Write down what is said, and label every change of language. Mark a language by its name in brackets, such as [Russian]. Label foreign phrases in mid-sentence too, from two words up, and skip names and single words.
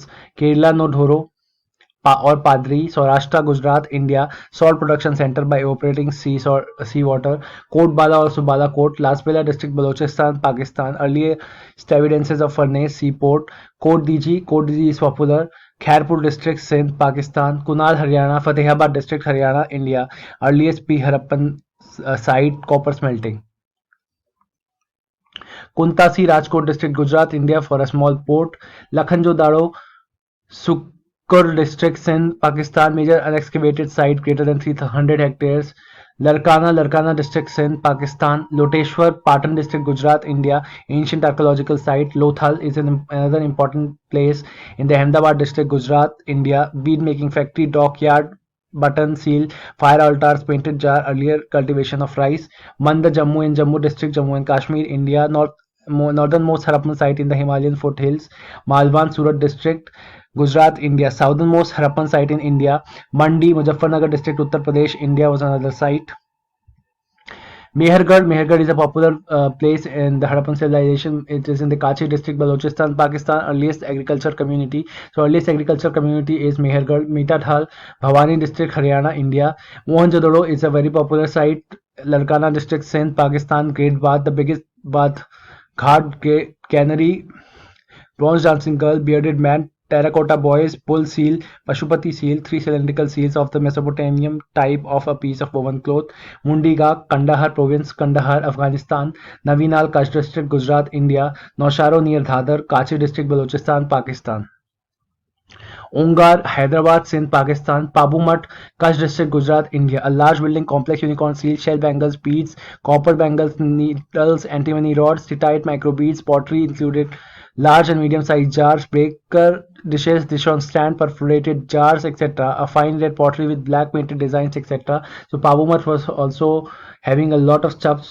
[English] Kerala no Dhoro or Padri, Saurashtra, Gujarat, India. Salt production center by evaporating seawater. Kotbala or Subala Kot, Lasbela district, Balochistan, Pakistan. Earliest evidences of furnace, seaport. Kot Diji is popular. Khairpur district, Sindh, Pakistan. Kunal, Haryana. Fatehabad district, Haryana, India. Earliest pre-Harappan site, copper smelting. Kuntasi, Rajkot district, Gujarat, India, for a small port. Lakhanjo Daro, Sukkur district, Sindh, Pakistan, major unexcavated site greater than 300 hectares. Larkana district, Sindh, Pakistan. Loteshwar, Patan district, Gujarat, India, ancient archaeological site. Lothal is another important place in the Ahmedabad district, Gujarat, India. Bead making factory, dockyard, button seal, fire altars, painted jar, earlier cultivation of rice. Manda, Jammu in Jammu district, Jammu and Kashmir, India, northernmost Harappan site in the Himalayan foothills. Malwan, Surat district, Gujarat, India, southernmost Harappan site in India. Mandi, Muzaffarnagar district, Uttar Pradesh, India was another site. Mehergarh is a popular place in the Harappan civilization. It is in the Kachi district, Balochistan, Pakistan. Earliest agriculture community. So earliest agriculture community is Mehergarh. Mitathal, Bhavani district, Haryana, India. Mohenjo-daro is a very popular site. Larkana district, Sindh, Pakistan. Great Bath, the biggest bath ghat, cannery, bronze dancing girl, bearded man, terracotta boys, bull seal, Pashupati seal, three cylindrical seals of the Mesopotamian type of a piece of woven cloth. Mundiga, Kandahar province, Kandahar, Afghanistan. Navinal, Kutch district, Gujarat, India. Nausharo near Dhadar, Kachi district, Balochistan, Pakistan. Ongar, Hyderabad, Sindh, Pakistan. Pabumat, Kutch district, Gujarat, India. A large building complex, unicorn seal, shell bangles, beads, copper bangles, needles, antimony rods, titite, micro beads, pottery included large and medium-sized jars, breaker dishes, dish on stand, perforated jars, etc. A fine red pottery with black painted designs, etc. So Pabumat was also having a lot of stuffs.